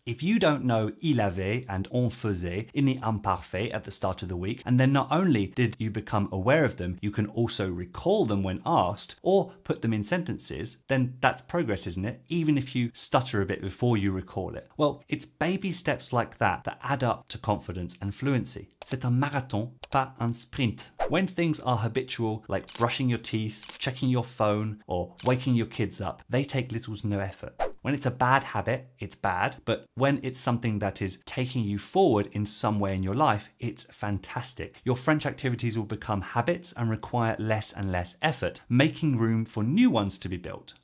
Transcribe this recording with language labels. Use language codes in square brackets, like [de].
[en] If you don't know il avait and on faisait in the imparfait at the start of the week, and then not only did you become aware of them, you can also recall them when asked or put them in sentences, then that's progress, isn't it? Even if you stutter a bit before you recall it. Well, it's baby steps like that that add up to confidence and fluency. [fr] C'est un marathon, pas un sprint. [en] When things are habitual, like brushing your teeth, checking your phone, or waking your kids up, they take little to no effort. When it's a bad habit, it's bad, but when it's something that is taking you forward in some way in your life, it's fantastic. Your French activities will become habits and require less and less effort, making room for new ones to be built.